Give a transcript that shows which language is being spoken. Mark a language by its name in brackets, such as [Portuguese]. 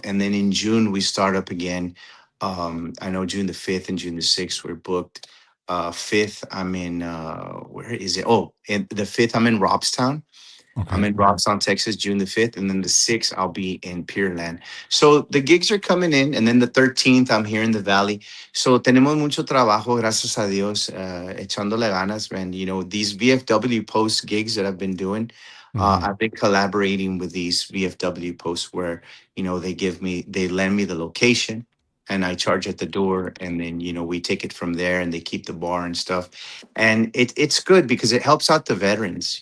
[English] And then in June we start up again. I know June the 5th and June the 6th we're booked. 5th, I'm in where is it? Oh, and the 5th, I'm in Robstown. I'm Okay. in Robstown, Texas, June the 5th. And then the 6th, I'll be in Pearland. So the gigs are coming in. And then the 13th, I'm here in the Valley. [Spanish] So tenemos mucho trabajo, gracias a Dios, echándole ganas, man. [English] These VFW post gigs that I've been doing, Hmm. I've been collaborating with these VFW posts where, they lend me the location and I charge at the door. And then, we take it from there and they keep the bar and stuff. And it's good because it helps out the veterans.